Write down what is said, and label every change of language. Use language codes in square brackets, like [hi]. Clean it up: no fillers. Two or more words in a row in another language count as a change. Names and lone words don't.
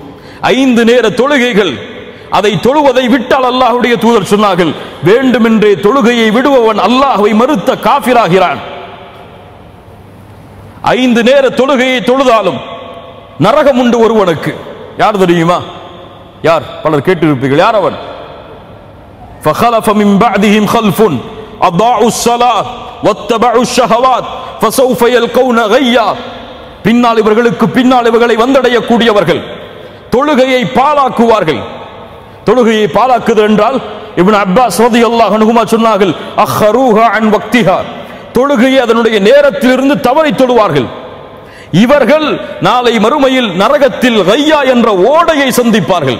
[ta] 5 நேர தொழுகைகள், அதை தொழுவதை விட்டால் அல்லாஹ்வுடைய தூதர் சொன்னார்கள், வேண்டுமென்றே தொழுகையை விடுபவன் அல்லாஹ்வை மறுத்த காஃபிராகிறான். 5 நேர தொழுகையை தொழுதாலும் நரகம் உண்டு ஒருவனுக்கு. யார் தெரியுமா? யார்? பலர் கேட்டிருப்பீர்கள். யார் அவன்? [ar] فخلف من بعدهم خلف اضاعوا الصلاه واتبعوا الشهوات فسوف يلقون غيا. [ta] பின்னால் இவர்களுக்கு பின்னால் இவர்களை வந்தடையக்கூடியவர்கள் தொழுகையை பாழாக்குவார்கள். தொழுகையை பாழாக்குது என்றால் இப்னு அப்பாஸ் [ar] رضي الله عنهما [ta] சொன்னார்கள், [ar] أخروها عن وقتها, [ta] தொழுகையை அதனுடைய நேரத்திலிருந்து தவறி தொழுவார்கள். இவர்கள் நாளை மறுமையில் நரகத்தில் கையா என்ற ஓடையை சந்திப்பார்கள்.